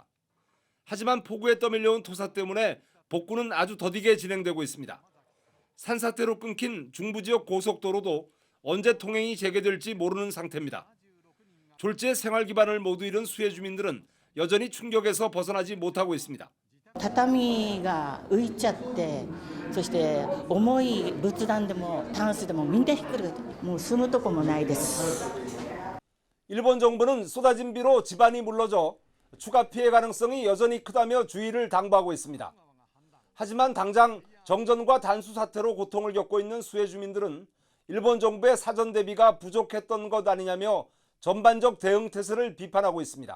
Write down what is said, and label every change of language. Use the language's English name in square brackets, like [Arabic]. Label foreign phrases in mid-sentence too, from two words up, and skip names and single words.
[Korean] 하지만 폭우에 떠밀려온 토사 때문에 복구는 아주 더디게 진행되고 있습니다. 산사태로 끊긴 중부지역 고속도로도 언제 통행이 재개될지 모르는 상태입니다. 졸지의 생활 기반을 모두 잃은 수해 주민들은 여전히 충격에서 벗어나지 못하고 있습니다. [Japanese] 畳が浮いちゃって、そして重い仏壇でもタンスでもみんなひっくり返って、もう住むとこもないです。 [Korean] 일본 정부는 쏟아진 비로 집안이 물러져 추가 피해 가능성이 여전히 크다며 주의를 당부하고 있습니다. 하지만 당장 정전과 단수 사태로 고통을 겪고 있는 수해 주민들은 일본 정부의 사전 대비가 부족했던 것 아니냐며 전반적 대응 태세를 비판하고 있습니다.